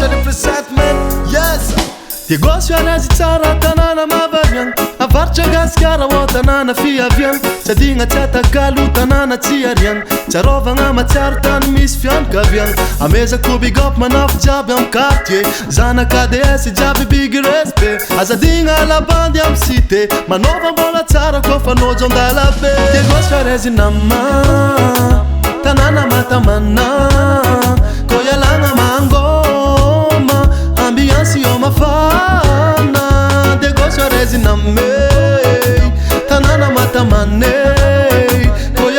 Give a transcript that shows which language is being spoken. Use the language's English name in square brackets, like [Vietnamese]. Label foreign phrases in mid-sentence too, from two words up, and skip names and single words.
[English] resettlement, yes. [Malagasy] Negosyo anazy tsara tanana mavariagna avaritra gasikara o tanana fiaviagna sadigna tsy atakalo tanana tsy ariagna tsarovagna matsiaro tany misy fianakaviagna amezako [English] big up [Malagasy] manafo jiaby am quartier zanaka ADS jiaby [English] big respect [Malagasy] azadigna labandy am cité manova mbola tsara kofa nojo andalabe negosyo arezy nama tanana matamana ko ialagna mangoma ambiance yo mafana negosyo arezy namey tanana matamaney ko